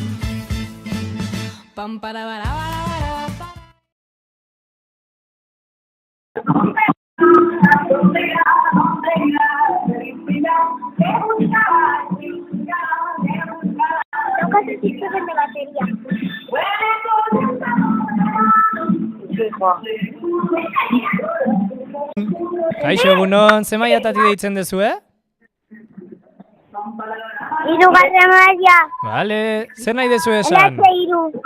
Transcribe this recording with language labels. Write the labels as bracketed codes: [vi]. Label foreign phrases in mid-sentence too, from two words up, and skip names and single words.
[es] Pam para para para para para. Tocas el sistema de batería. [eu] Kaixo, egunon, ze mailatatik deitzen dezue? Hirugarren maila, Bale, zer nahi dezu esan? LH-hiru.